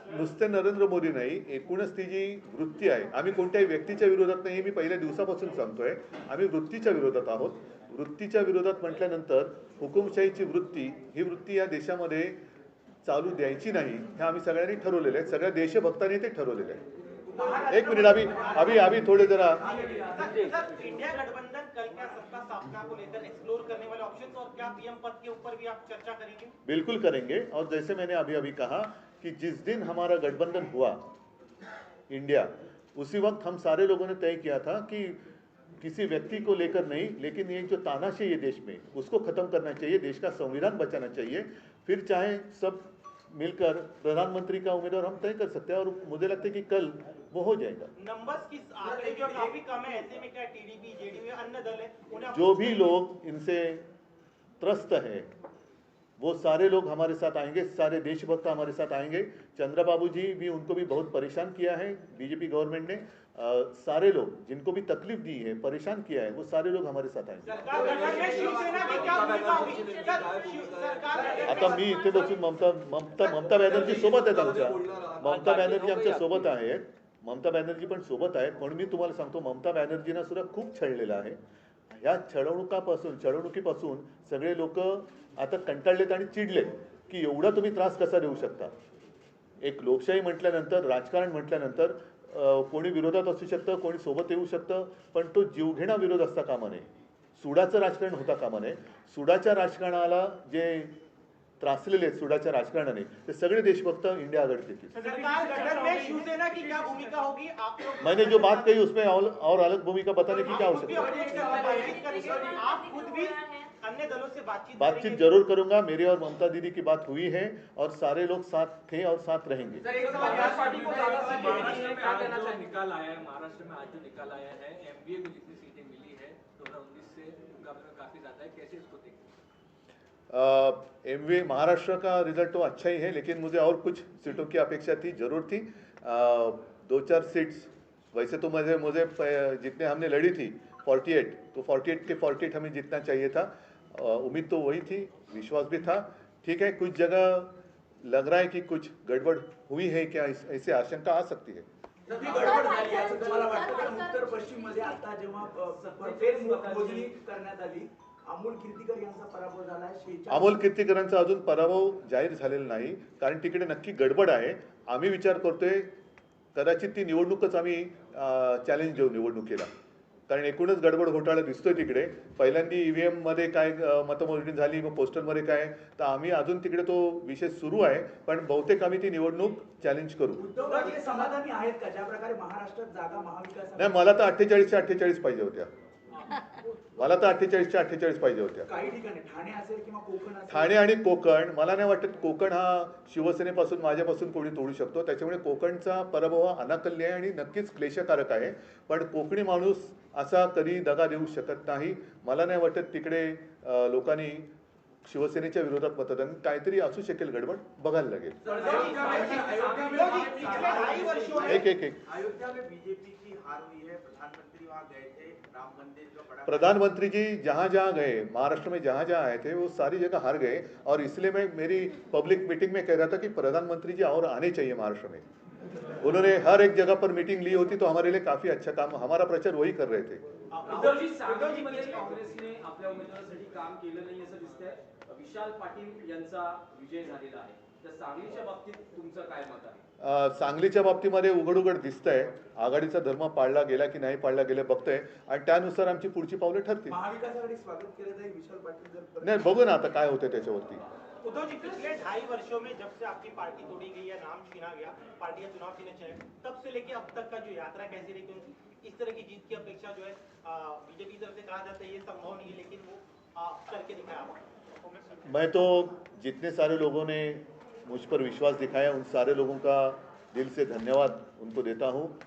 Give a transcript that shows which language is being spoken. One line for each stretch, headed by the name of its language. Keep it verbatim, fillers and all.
Marathi: नुसते नरेंद्र मोदी नाही, एकूणच ती जी वृत्ती आहे, आम्ही कोणत्याही व्यक्तीच्या विरोधात नाही, हे मी पहिल्या दिवसापासून सांगतोय. आम्ही वृत्तीच्या विरोधात आहोत. वृत्तीच्या विरोधात म्हटल्यानंतर हुकुमशाहीची वृत्ती, ही वृत्ती या देशामध्ये चालू द्यायची नाही हे आम्ही सगळ्यांनी ठरवलेलं आहे. सगळ्या देशभक्तांनी ते ठरवलेलं आहे.
Hindi: एक मिनिट अभी अभी अभी थोड़े जरा सर सर, इंडिया गठबंधन कल क्या सत्ता स्थापना को लेकर एक्सप्लोर करने वाले ऑप्शन और क्या पीएम पद के ऊपर भी आप चर्चा करेंगे? बिल्कुल करेंगे। और जैसे मैंने अभी अभी कहा कि जिस दिन हमारा गठबंधन हुआ इंडिया, उसी वक्त हम सारे लोगों ने तय किया था कि किसी व्यक्ति को लेकर नहीं, लेकिन ये जो तानाशाही है देश में, उसको खत्म करना चाहिए, देश का संविधान बचाना चाहिए। फिर चाहे सब मिलकर प्रधानमंत्री का उम्मीदवार हम तय कर सकते हैं, और मुझे लगता है कि कल वो हो जाएगा। नंबर्स की आंकड़े जो है काफी कम है, ऐसे में क्या टीडीपी जेडीयू या अन्य दल है उन्हें आप- जो भी लोग इनसे त्रस्त है वो सारे लोग हमारे साथ आएंगे, सारे देशभक्त हमारे साथ आएंगे। चंद्रबाबू जी भी, उनको भी बहुत परेशान किया है बीजेपी गवर्नमेंट ने। अ, सारे लोग जिनको भी तकलीफ दी है, परेशान किया है, वो सारे लोग हमारे साथ आएंगे। सरकार गठन में शिवसेना की क्या भूमिका होगी? सर, शिव- सरकार गठन में-
Marathi: आता मी इथे बसून ममता ममता ममता बॅनर्जी सोबत आहेत आमच्या, ममता बॅनर्जी आमच्या सोबत आहेत, ममता बॅनर्जी पण सोबत आहेत. पण मी तुम्हाला सांगतो, ममता बॅनर्जींना सुद्धा खूप छळलेलं आहे. ह्या छळवणुकापासून छळवणुकीपासून सगळे लोक आता कंटाळलेत आणि चिडलेत की एवढा तुम्ही त्रास कसा देऊ शकता. एक लोकशाही म्हटल्यानंतर, राजकारण म्हटल्यानंतर अ, कोणी विरोधात असू शकतं, कोणी सोबत येऊ शकतं, पण तो जीवघेणा विरोध असता कामा नये. सुडाचं राजकारण होता कामा नये. सुडाच्या राजकारणाला जे त्रासलेले आहेत सुडाच्या राजकारणाने, ते सगळे देशभक्त इंडिया आघाडीत येतील.
Hindi: सरकार गठन में शिवसेना की क्या भूमिका होगी? आप लोग मैंने जो बात कही उसमें और, और अलग भूमिका बताने की क्या आप खुद भी आवश्यकता है? अपडेट करना बातचीत करेंगे, आप खुद भी अन्य दलों से बातचीत बातचीत करेंगे। जरूर करूंगा। मेरे और ममता दीदी की बात हुई है और सारे लोग साथ थे और साथ रहेंगे। कांग्रेस पार्टी को ज्यादा सीट महाराष्ट्र में आज जो निकाल आया है, महाराष्ट्र में आज जो निकाल आया है, एमबीए को जितनी सीटें मिली है दो हजार उन्नीस से मुकाबले में काफी ज्यादा है, कैसे इसको देखते हैं? एम वी महाराष्ट्र का रिजल्ट तो अच्छा ही है, लेकिन मुझे और कुछ सीटों की अपेक्षा थी, जरूर थी। अ, दो चार सीट्स वैसे तो मुझे मुझे प- जितने हमने लड़ी थी अड़तालीस, तो अड़तालीस के अड़तालीस हमें जितना चाहिए था, अ, उम्मीद तो वही थी, विश्वास भी था। ठीक है, कुछ जगह लग रहा है कि कुछ गड़बड़ हुई है क्या, इस- ऐसी आशंका आ सकती है।
Marathi: नवी गडबड झाली असं तुम्हाला वाटतं कारण उत्तर पश्चिम मध्ये आता जेव्हा अ, भरपेट मोजणी करण्यात आली अमोल कीर्तीकर यांचा पराभव झाला शेहेचाळीस अमोल कीर्तीकरांचा अजून पराभव जाहीर झालेला नाही, कारण तिकडे नक्की गडबड आहे. आम्ही विचार करतोय कदाचित ती निवडणूकच आम्ही चॅलेंज देऊ निवडणुकीला, कारण एकूणच गडबड घोटाळा दिसतोय तिकडे. पहिल्यांदा ईव्हीएम मध्ये काय अ, मतमोजणी झाली, मग पोस्टलमध्ये काय, तर आम्ही अजून तिकडे तो विषय सुरू आहे, पण बहुतेक आम्ही ती निवडणूक चॅलेंज करू. उद्धव ठाकरे समाधानी आहेत का ज्या प्रकारे महाराष्ट्रात जागा नाही, महाविकास मला तर अठ्ठेचाळीसच्या अठ्ठेचाळीस पाहिजे होत्या, मला तर अठ्ठेचाळीसच्या अठ्ठेचाळीस पाहिजे होत्या. काही ठिकाणी ठाणे असेल किंवा कोकण असेल ठाणे आणि कोकण, मला नाही वाटत कोकण हा शिवसेनेपासून, माझ्यापासून कोणी तोडू शकतो. त्याच्यामुळे कोकणचा पराभव हा अनाकल्य आहे आणि नक्कीच क्लेशकारक आहे. पण कोकणी माणूस असा कधी दगा देऊ शकत नाही. मला नाही वाटत तिकडे अं, लोकांनी शिवसेनेच्या विरोधात मतदान, काहीतरी असू शकेल गडबड, बघायला लागेल.
Hindi: ढाई वर्षों में एक एक एक अयोध्या में बीजेपी की हार हुई है, प्रधानमंत्री वहाँ गए थे, राम मंदिर का बड़ा प्रधानमंत्री जी जहाँ जहाँ गए, महाराष्ट्र में जहाँ जहाँ आए थे, वो सारी जगह हार गए. और इसलिए मैं मेरी पब्लिक मीटिंग में कह रहा था कि प्रधानमंत्री जी और आने चाहिए महाराष्ट्र में. उन्होंने हर एक जगह पर मीटिंग ली होती, तो हमारे लिए काफ़ी अच्छा काम, हमारा प्रचार वही कर रहे थे.
Marathi: उद्धवजी, सांगलीमध्ये काँग्रेसने आपल्या उमेदवारासाठी काम केलं नाही असं दिसतंय. विशाल पाटील यांचा विजय झालेला आहे, तर सांगलीच्या बाबतीत तुमचं काय मत आहे? अ, सांगलीच्या बाबतीमध्ये उघडउघड दिसतंय आघाडीचा धर्म पाळला गेला की नाही पाळला गेला बघतंय, आणि त्यानुसार आमची पुढची पावलं ठरतील. महाविकास आघाडी स्वागत केलं जाईल विशाल पाटील जर परत- नाही, बघू ना आता काय होतं त्याच्यावरती.
Hindi: उद्धव जी, पिछले ढाई वर्षों में जब से आपकी पार्टी तोड़ी गई या नाम छीना गया, पार्टी का चुनाव छीना गया, तब से लेके अब तक का जो यात्रा कैसी रही? क्योंकि इस तरह की जीत की अपेक्षा जो है बीजेपी की तरफ से कहा जाता है ये संभव नहीं है, लेकिन वो आ, करके दिखाया आपने। मैं तो जितने सारे लोगों ने मुझ पर विश्वास दिखाया, उन सारे लोगों का दिल से धन्यवाद उनको देता हूँ.